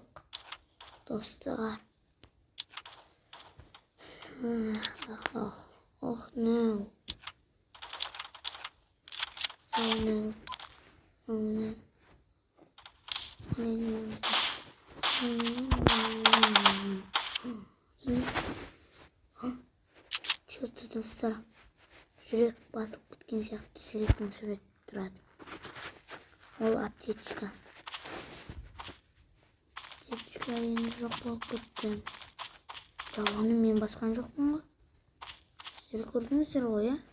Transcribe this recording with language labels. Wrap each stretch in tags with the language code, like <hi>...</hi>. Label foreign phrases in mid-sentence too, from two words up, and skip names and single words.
<kk>Достар.</kk> <en>Oh no. Oh no. Oh no. Yes.</en> <ru>Что-то достар.</ru> <kk>Жүрек басылып кеткен сияқты жүректің суреті тұрады. Ол аптечка. Аптечка енді жоқ болып кетті. Бірақ оны мен басқан жоқпын ғой. Сіздер көрдіңіздер ғой, ә?</kk>